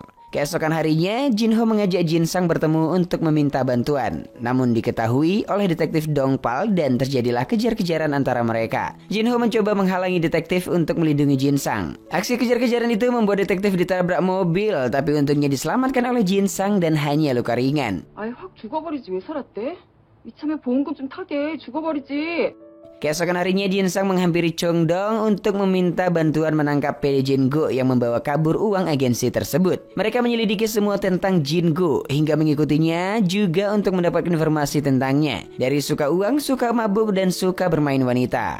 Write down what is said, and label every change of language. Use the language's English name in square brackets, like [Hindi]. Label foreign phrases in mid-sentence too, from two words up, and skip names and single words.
[Indonesian] Keesokan harinya, Jinho mengajak Jin Sang bertemu untuk meminta bantuan. Namun diketahui oleh detektif Dongpal dan terjadilah kejar-kejaran antara mereka. Jinho mencoba menghalangi detektif untuk melindungi Jin Sang. Aksi kejar-kejaran itu membuat detektif ditabrak mobil, tapi untungnya diselamatkan oleh Jin Sang dan hanya luka ringan. [Korean] 아이 확 죽어버리지 왜 살았대? 이참에 보험금 좀 타게 죽어버리지. [Indonesian] Keesokan harinya Jin Sang menghampiri Chong Dong untuk meminta bantuan menangkap PD Jingo yang membawa kabur uang agensi tersebut. Mereka menyelidiki semua tentang Jingo hingga mengikutinya juga untuk mendapatkan informasi tentangnya. Dari suka uang, suka mabuk, dan suka bermain wanita.